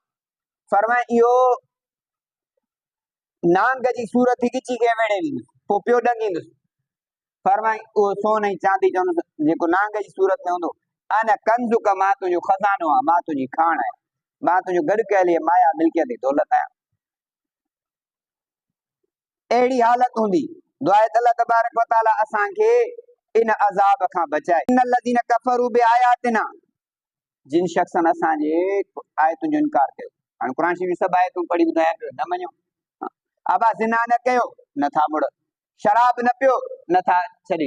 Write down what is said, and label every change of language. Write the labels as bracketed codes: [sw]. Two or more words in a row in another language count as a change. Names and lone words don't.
[sd] फरमाए इहो नांग जी सूरत ॻिची खे वेड़े वेंदुसि, पोइ पियो ॾंगींदुसि। फरमाई उहो सोन ऐं चांदी चवंदुसि जेको नांग जी सूरत में हूंदो, [ar] أنا كنزك, [sd] मां तुंहिंजो खज़ानो आहियां, मां तुंहिंजी खाण आहियां, मां तुंहिंजो गॾु कयल माया मिल्कियत दौलत आहियां। अहिड़ी हालत हूंदी दुआ [ar] الله تبارك وتعالى [sd] असांखे इन अज़ाब खां बचाए। [ar] إن الذين كفروا بآياتنا, [sd] जिन शख़्सनि असांजे आयतुनि जो इनकार कयो। हाणे क़ुर शरीफ़ सभु आयतूं पढ़ी ॿुधायां पियो, न मञो। अबा ज़िना न कयो, नथा मुड़ो। शराब न पियो, नथा छॾनि।